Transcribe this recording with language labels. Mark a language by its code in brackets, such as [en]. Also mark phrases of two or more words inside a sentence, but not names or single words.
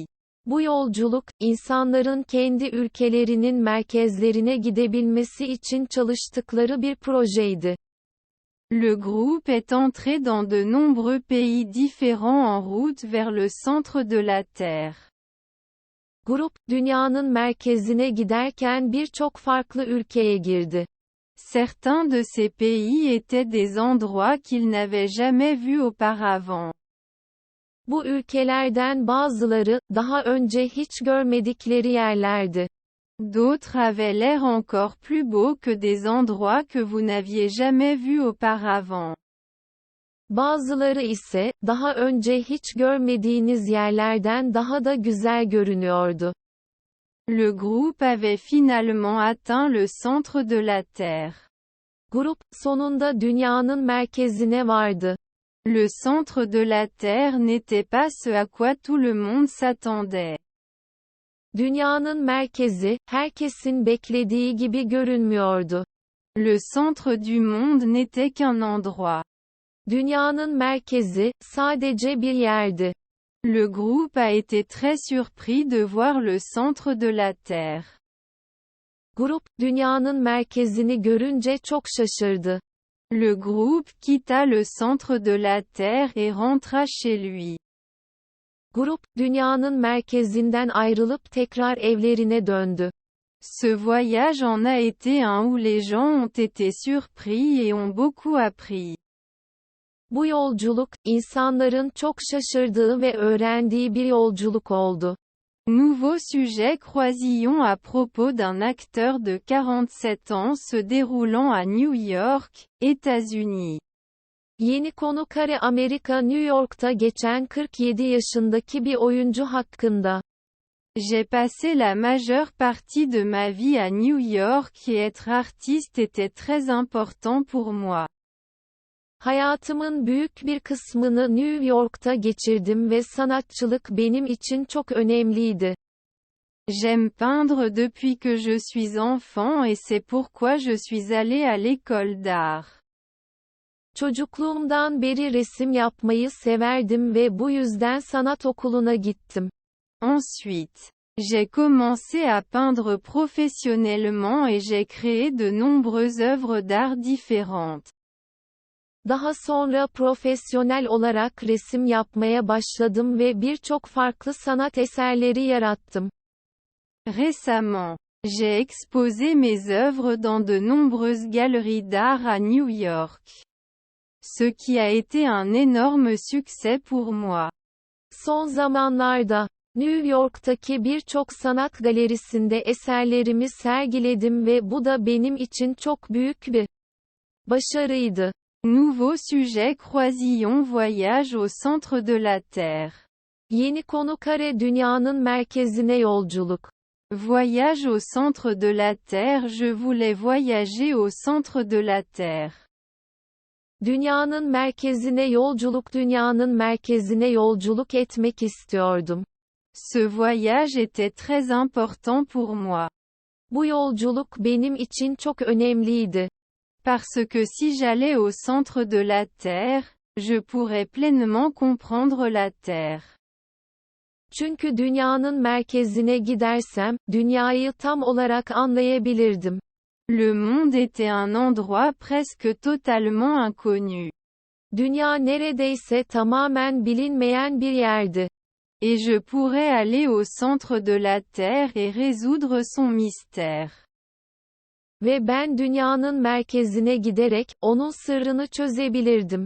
[tr] Bu yolculuk, insanların kendi ülkelerinin merkezlerine gidebilmesi için çalıştıkları bir projeydi. [fr] Le groupe est entré dans de nombreux pays différents en route vers le centre de la Terre. [tr] Grup, dünyanın merkezine giderken birçok farklı ülkeye girdi. [fr] Certains de ces pays étaient des endroits qu'ils n'avaient jamais vus auparavant. [tr] Bu ülkelerden bazıları, daha önce hiç görmedikleri yerlerdi. [fr] D'autres avaient l'air encore plus beaux que des endroits que vous n'aviez jamais vus auparavant. [tr] Bazıları ise, daha önce hiç görmediğiniz yerlerden daha da güzel görünüyordu. [fr] Le groupe avait finalement atteint le centre de la Terre. [tr] Grup, sonunda dünyanın merkezine vardı. [fr] Le centre de la Terre n'était pas ce à quoi tout le monde s'attendait. [tr] Dünyanın merkezi, herkesin beklediği gibi görünmüyordu. [fr] Le centre du monde n'était qu'un endroit. [tr] Dünyanın merkezi, sadece bir yerdi. [fr] Le groupe a été très surpris de voir le centre de la Terre. [tr] Grup, dünyanın merkezini görünce çok şaşırdı. [fr] Le groupe quitta le centre de la Terre et rentra chez lui. [tr] Grup, dünyanın merkezinden ayrılıp tekrar evlerine döndü. [fr] Ce voyage en a été un où les gens ont été surpris et ont beaucoup appris. [tr] Bu yolculuk, insanların çok şaşırdığı ve öğrendiği bir yolculuk oldu. [fr] Nouveau sujet croisillon à propos d'un acteur de 47 ans se déroulant à New York, États-Unis. [tr] Yeni konu kare Amerika New York'ta geçen 47 yaşındaki bir oyuncu hakkında. [fr] J'ai passé la majeure partie de ma vie à New York et être artiste était très important pour moi. [tr] Hayatımın büyük bir kısmını New York'ta geçirdim ve sanatçılık benim için çok önemliydi. [fr] J'aime peindre depuis que je suis enfant et c'est pourquoi je suis allé à l'école d'art. [tr] Çocukluğumdan beri resim yapmayı severdim ve bu yüzden sanat okuluna gittim. [fr] Ensuite, j'ai commencé à peindre professionnellement et j'ai créé de nombreuses œuvres d'art différentes. [tr] Daha sonra profesyonel olarak resim yapmaya başladım ve birçok farklı sanat eserleri yarattım. [fr] Récemment, j'ai exposé mes œuvres dans de nombreuses galeries d'art à New York. Ce qui a été un énorme succès pour moi. [tr] Son zamanlarda, New York'taki birçok sanat galerisinde eserlerimi sergiledim ve bu da benim için çok büyük bir başarıydı. [fr] Nouveau sujet croisillon voyage au centre de la Terre. [tr] Yeni konu kare dünyanın merkezine yolculuk. [fr] Voyage au centre de la Terre. Je voulais voyager au centre de la Terre. [tr] Dünyanın merkezine yolculuk. Dünyanın merkezine yolculuk etmek istiyordum. [fr] Ce voyage était très important pour moi. [tr] Bu yolculuk benim için çok önemliydi. [fr] Parce que si j'allais au centre de la Terre, je pourrais pleinement comprendre la Terre. [tr] Çünkü dünyanın merkezine gidersem, dünyayı tam olarak anlayabilirdim. [fr] Le monde était un endroit presque totalement inconnu. [tr] Dünya neredeyse tamamen bilinmeyen bir yerdi. [fr] Et je pourrais aller au centre de la Terre et résoudre son mystère. [tr] Ve ben dünyanın merkezine giderek, onun sırrını çözebilirdim.